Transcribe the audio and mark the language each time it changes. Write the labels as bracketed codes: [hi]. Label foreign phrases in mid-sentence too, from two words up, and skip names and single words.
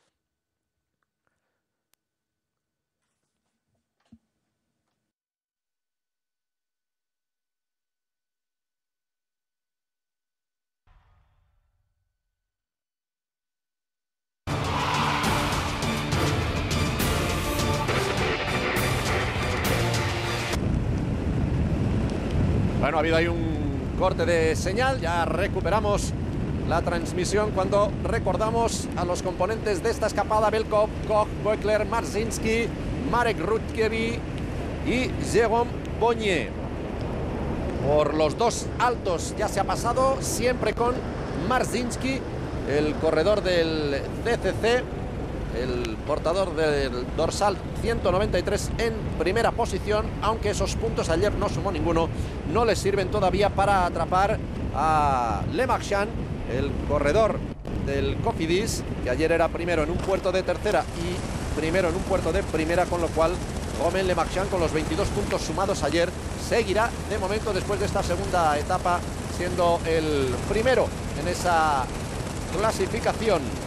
[es] Bueno, ha habido ahí un corte de señal, ya recuperamos la transmisión cuando recordamos a los componentes de esta escapada: Belkov, Koch, Boekler, Marzinski, Marek Rutkiewicz y Jérôme Bonnier. Por los 2 altos ya se ha pasado, siempre con Marzinski, el corredor del CCC, el portador del dorsal 193 en primera posición, aunque esos puntos ayer no sumó ninguno, no le sirven todavía para atrapar a Le Marchand, el corredor del Cofidis, que ayer era primero en un puerto de tercera y primero en un puerto de primera, con lo cual Romain Le Marchand, con los 22 puntos sumados ayer, seguirá de momento, después de esta segunda etapa, siendo el primero en esa clasificación.